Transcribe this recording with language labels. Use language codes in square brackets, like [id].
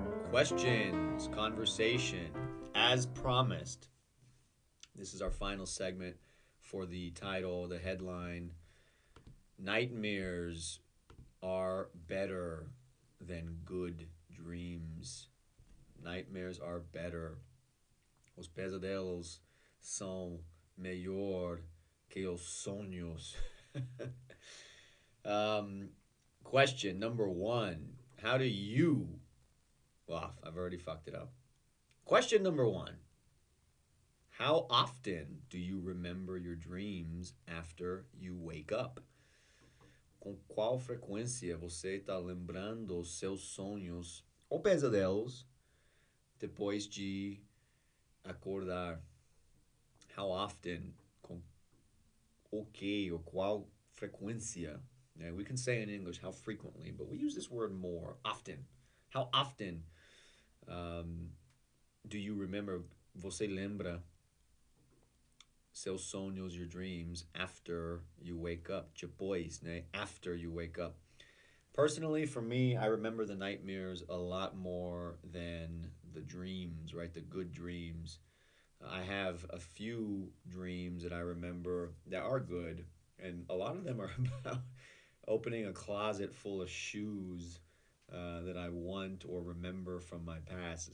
[en] Questions, conversation. As promised, this is our final segment for the title, the headline. Nightmares are better than good dreams. Nightmares are better. [pt] Os pesadelos são melhor que os sonhos. [en] um, Question number one. How do you... Well, I've already fucked it up. Question number one. How often do you remember your dreams after you wake up? [pt] Com qual frequência você está lembrando os seus sonhos ou pesadelos depois de acordar? [en] How often? [pt] Com o que ou qual frequência? [en] Yeah, we can say in English how frequently, but we use this word more. Often. How often do you remember? [pt] Você lembra seus sonhos, [en] your dreams, after you wake up? [pt] Depois, né? [en] After you wake up. Personally, for me, I remember the nightmares a lot more than the dreams, right? The good dreams. I have a few dreams that I remember that are good, and a lot of them are about opening a closet full of shoes that I want or remember from my past.